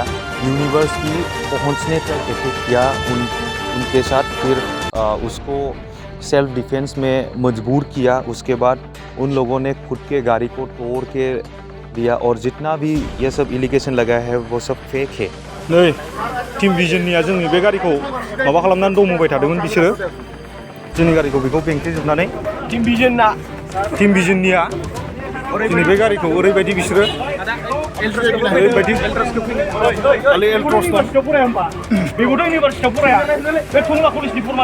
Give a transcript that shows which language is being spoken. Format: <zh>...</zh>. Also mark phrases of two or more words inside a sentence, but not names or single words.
<hi>यूनिवर्सिटी पहुंचने तक अटैक किया उनके साथ, फिर उसको</hi> <en>self defence</en> <hi>में मजबूर किया। उसके बाद उन लोगों ने खुद के गाड़ी को तोड़ के दिया और जितना भी ये सब एलिगेशन लगा है वो सब फेक है।</hi> <brx>नै टीम विजननिया जोंनि बे गारिखौ माबा खालामनानै दंबाय थादोंमोन बिसोरो जोंनि गारिखौ बेखौ बेंथेजोबनानै टीम विजनना टीम विजननिया जोंनि बे गारिखौ ओरैबायदि बिसोरो ओरैबायदि खालि एल्ट्रस दं बेखौथ' इउनिभारसिटियाव फराया बे टंला कलेजनि</brx>